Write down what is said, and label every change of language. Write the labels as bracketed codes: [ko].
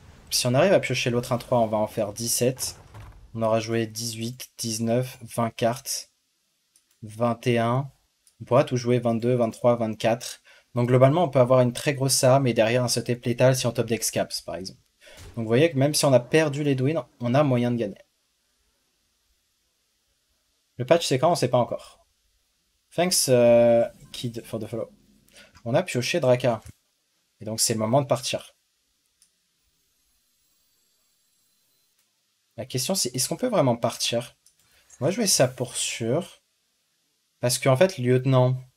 [fr] Si on arrive à piocher l'autre un 3, on va en faire 17. On aura joué 18, 19, 20 cartes, 21. On pourra tout jouer 22, 23, 24. Donc globalement, on peut avoir une très grosse arme et derrière un sauté létal si on top deck Scaps, par exemple. Donc vous voyez que même si on a perdu les Edwin, on a moyen de gagner. Le patch c'est quand? On ne sait pas encore. [en] Thanks Kid for the follow. [fr] On a pioché Draka. Et donc c'est le moment de partir. La question c'est est-ce qu'on peut vraiment partir? On va jouer ça pour sûr. Parce qu'en fait, lieutenant...